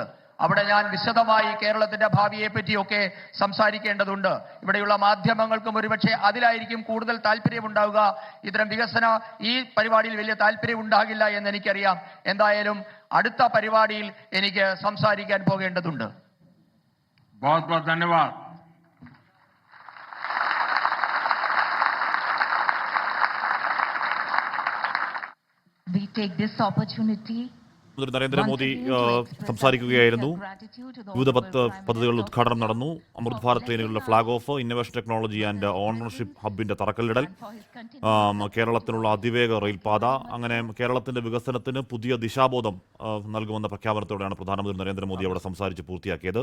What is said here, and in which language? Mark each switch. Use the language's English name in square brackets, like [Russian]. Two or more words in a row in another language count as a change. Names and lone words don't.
[Malayalam] അവിടെ ഞാൻ വിശദമായി കേരളത്തിന്റെ ഭാവിയെ പറ്റിയൊക്കെ സംസാരിക്കേണ്ടതുണ്ട്. ഇവിടെയുള്ള മാധ്യമങ്ങൾക്കും ഒരുപക്ഷെ അതിലായിരിക്കും കൂടുതൽ താല്പര്യമുണ്ടാവുക. ഇത്തരം ഈ പരിപാടിയിൽ വലിയ താല്പര്യം ഉണ്ടാകില്ല എന്ന് എനിക്കറിയാം. എന്തായാലും അടുത്ത പരിപാടിയിൽ എനിക്ക് സംസാരിക്കാൻ പോകേണ്ടതുണ്ട്. [Hindi] बहुत बहुत धन्यवाद। [English] We take this opportunity [Malayalam] നരേന്ദ്രമോദി സംസാരിക്കുകയായിരുന്നു. വിവിധ പദ്ധതികളുടെ ഉദ്ഘാടനം നടന്നു. അമൃത് ഭാരത് ട്രെയിനുകളുടെ ഫ്ളാഗ് ഓഫ്, ഇന്നൊവേഷൻ ടെക്നോളജി ആൻഡ് ഓണർഷിപ്പ് ഹബിന്റെ തറക്കല്ലിടൽ, കേരളത്തിനുള്ള അതിവേഗ റെയിൽപാത, അങ്ങനെ കേരളത്തിന്റെ വികസനത്തിന് പുതിയ ദിശാബോധം നൽകുമെന്ന പ്രഖ്യാപനത്തോടെയാണ് പ്രധാനമന്ത്രി നരേന്ദ്രമോദി അവിടെ സംസാരിച്ച് പൂർത്തിയാക്കിയത്.